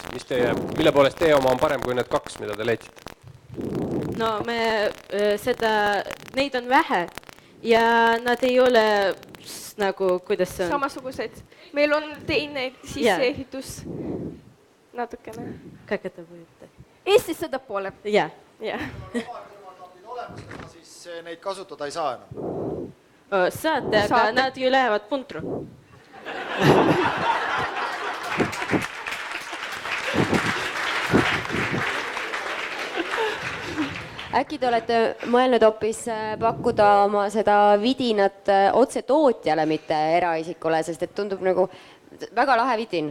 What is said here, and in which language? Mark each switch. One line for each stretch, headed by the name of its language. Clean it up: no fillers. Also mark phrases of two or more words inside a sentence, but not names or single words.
Estonian: Mille poolest teie oma on parem kui need 2, mida te leidsite? No neid on vähe ja nad ei ole nagu, kuidas see on? Samasugused. Meil on teine sisseehitus natukene.
Russian: Как это будет?
Estonian: Eestis seda pole. Jah. Siis neid kasutada ei saa enam? Saate, aga nad ju lähevad puntru. Äkki te olete mõelnud hoopis pakkuda oma seda vidinat otse tootjale, mitte eraisikule, sest et tundub nagu väga lahe vidin.